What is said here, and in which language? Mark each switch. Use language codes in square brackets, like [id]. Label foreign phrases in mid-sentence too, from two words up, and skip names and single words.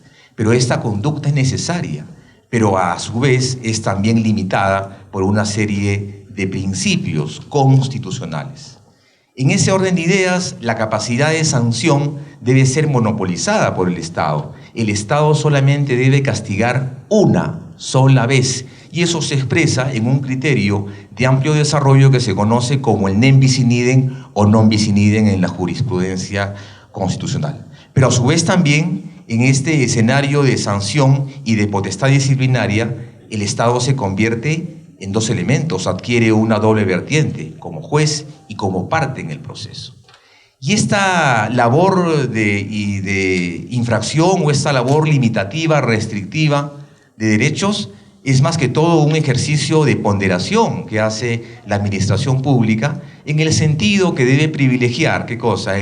[es] Pero esta conducta es necesaria, pero a su vez es también limitada por una serie de principios constitucionales. En ese orden de ideas, la capacidad de sanción debe ser monopolizada por el Estado. El Estado solamente debe castigar una sola vez, y eso se expresa en un criterio de amplio desarrollo que se conoce como el [la] nem bis in idem [es] o [la] non bis in idem [es] en la jurisprudencia constitucional. Pero a su vez también, en este escenario de sanción y de potestad disciplinaria, el Estado se convierte en dos elementos, adquiere una doble vertiente, como juez y como parte en el proceso. Y esta labor de infracción o esta labor limitativa, restrictiva de derechos es más que todo un ejercicio de ponderación que hace la administración pública en el sentido que debe privilegiar, ¿qué cosa?